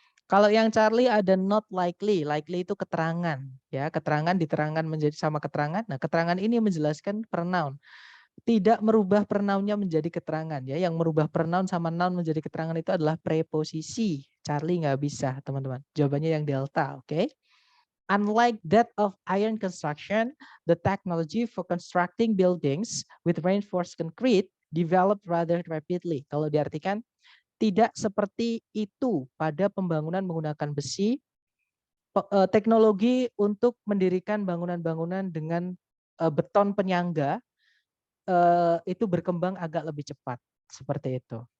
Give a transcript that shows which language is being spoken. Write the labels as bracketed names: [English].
[Indonesian] Kalau yang Charlie ada not likely. Likely itu keterangan. Ya, keterangan diterangkan menjadi sama keterangan. Nah, keterangan ini menjelaskan pronoun. Tidak merubah pronounnya menjadi keterangan. Ya, yang merubah pronoun sama noun menjadi keterangan itu adalah preposisi. Charlie nggak bisa, teman-teman. Jawabannya yang delta, oke? [English] Unlike that of iron construction, the technology for constructing buildings with reinforced concrete developed rather rapidly. [Indonesian] Kalau diartikan, tidak seperti itu pada pembangunan menggunakan besi, teknologi untuk mendirikan bangunan-bangunan dengan beton penyangga itu berkembang agak lebih cepat. Seperti itu.